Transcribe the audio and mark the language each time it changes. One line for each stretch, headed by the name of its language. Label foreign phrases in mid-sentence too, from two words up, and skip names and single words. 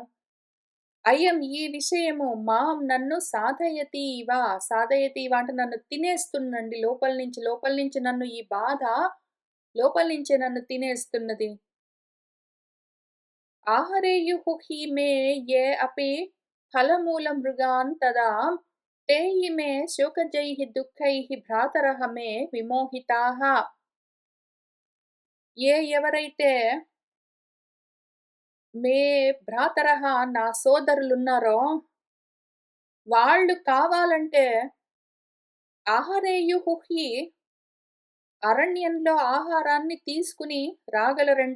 Telugu: ఈ విషయము నన్ను
Sanskrit: సాధయతీవ, సాధయతీవ
Telugu: అంటే నన్ను తినేస్తుందండి లోపల నుంచి నన్ను ఈ బాధ లోపల నుంచే నన్ను తినేస్తున్నది.
Sanskrit: ఆహరేయుః హి మే యే అపి ఫలమూలమృగాన్ తదా ते इमे शोकजैः दुःखैः భ్రాతరః మే విమోహితాః.
Telugu: ఎవరైతే
Sanskrit: మే భ్రాతరః
Telugu: నా సోదరులున్నారో వాళ్ళు కావాలంటే
Sanskrit: ఆహారేయుః హి
Telugu: అరణ్యంలో ఆహారాన్ని తీసుకుని రాగలరండి.